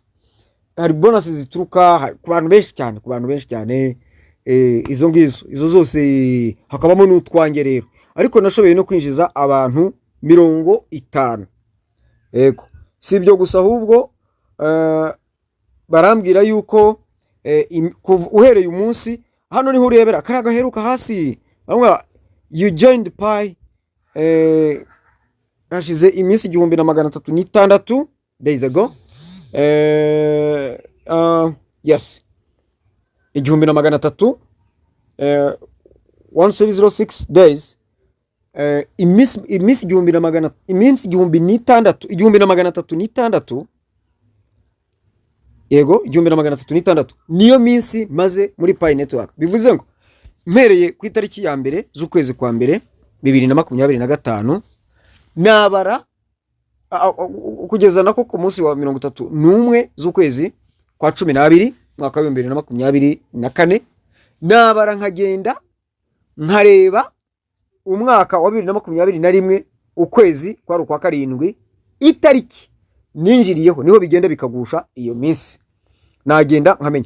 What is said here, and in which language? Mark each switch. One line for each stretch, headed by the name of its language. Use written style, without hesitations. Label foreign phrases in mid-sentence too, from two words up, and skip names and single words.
Kinyarwanda: Hari bonuses zituruka ku bantu benshi cyane, izo zose hakabamo n'utwange rero. Ariko nashoboye no kwinjiza abantu 50. Yego, si ibyo gusa, ahubwo barambwira yuko uhereye umunsi hano niho urebera kariya gaheruka hasi bamwe
English: you joined Pi
Kinyarwanda: hashize iminsi 1306
English: days ago. Yes, 1300 1306 days.
Kinyarwanda: Iminsi 1306 yego 1306 niyo minsi maze muri Pi Network. Bivuze ngo mpereye ku itariki ya mbere z'ukwezi kwa mbere 2025 nabara kugeza nako ku munsi wa 31 z'ukwezi kwa 12 mwaka wa 2024 nabara nkagenda nkareba umwaka wa 2021 ukwezi kwa rukwa karindwi itariki ninjiriyeho niho bigenda bikagusha iyo minsi nagenda nkamenya.